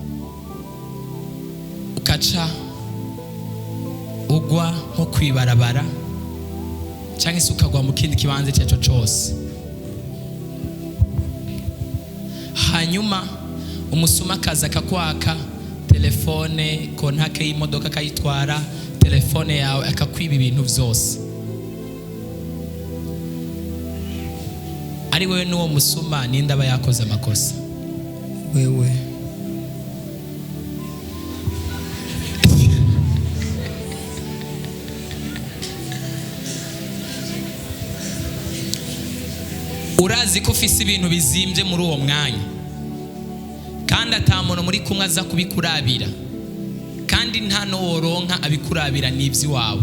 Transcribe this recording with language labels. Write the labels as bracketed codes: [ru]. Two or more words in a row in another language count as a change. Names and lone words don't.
[rn] ukaca ugwa [rw] nko kwibarabara cyangwa se ukagwa mu kindi kibanza icyo ari cyo cyose, hanyuma umusuma akaza akakwaka telefone, kontake y'imodoka akayitwara, telefone yawe akakwiba ibintu byose. [rn] Ari wewe n'uwo musuma, ninde aba yakoze amakosa? Wewe. Urazi ko ufise ibintu bizimbye muri uwo mwanya, kandi atamuntu muri kumwe aza kubikurabira, kandi nta no woronka abikurabira n'ivy'iwawe.